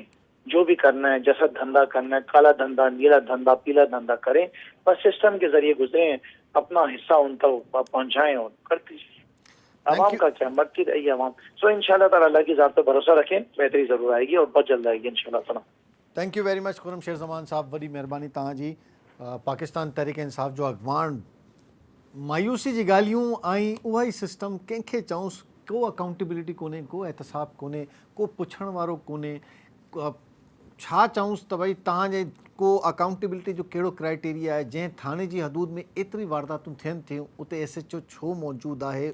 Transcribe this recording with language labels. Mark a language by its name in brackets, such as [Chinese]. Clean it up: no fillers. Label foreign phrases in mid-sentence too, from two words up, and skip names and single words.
[Urdu] جو بھی کرنا ہے, جیسا دھندا کرنا ہے, کالا دھندا, نیلا دھندا, پیلا دھندا کریں, بس سسٹم کے ذریعے گزریں, اپنا حصہ ان تک پہنچائیں اور کرتے. عوام کا کیا, مرتی رہی عوام. سو [Arabic] انشاءاللہ تعالیٰ [Urdu] اللہ کی ذات پہ بھروسہ رکھیں, بہتری ضرور آئے گی اور بہت جلد آئے گی [Arabic] انشاءاللہ تعالیٰ. [English] Thank you very much [Urdu] خرم شیر زمان صاحب, وڈی مہربانی تاں جی. [Sindhi] پاکستان تحریک انصاف جو اڳواڻ مایوسی جی ॻाल्हियूं ऐं उहा ई सिस्टम कंहिंखे चऊंसि, को अकाउंटेबिलिटी कोन्हे, को एहतसाब कोन्हे, को पुछण वारो कोन्हे. छा चऊंसि त भई तव्हांजे को अकाउंटेबिलिटी जो कहिड़ो क्राइटेरिया आहे? जंहिं थाणे जी हदूद में एतिरी वारदातूं थियनि थियूं उते SHO छो मौजूदु आहे?